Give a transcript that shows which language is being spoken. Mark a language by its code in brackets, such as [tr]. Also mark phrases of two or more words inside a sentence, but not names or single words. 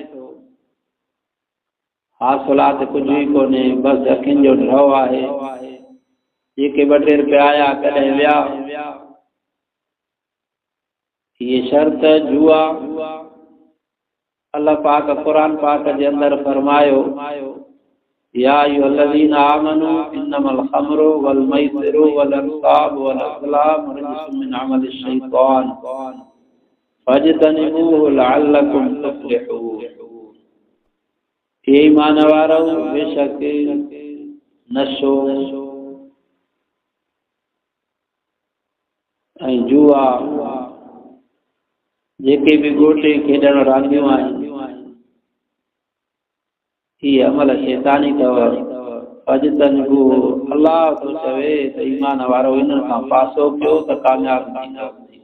[sd] हासिलात कुझु ई कोन्हे बसि अखियुनि जो ड्रव आहे जेके 2 रुपया आया कॾहिं विया ये शर्त जुआ अल्लाह पाक कुरान पाक जे अंदर फरमायो [ar] يا أيها الذين آمنوا إنما الخمر والميسر والأنصاب والأزلام رجس من عمل الشيطان فاجتنبوه لعلكم تفلحون [sd] ईमान वारो बेशक नशो ऐं जुआ जेके भी गोटे खेॾण रांदियूं आहिनि ये अमल शैतानी अथव फजतनिबू अल्लाह तो चवे त ईमान वारो इन्हनि खां पासो कयो त कामयाब थींदव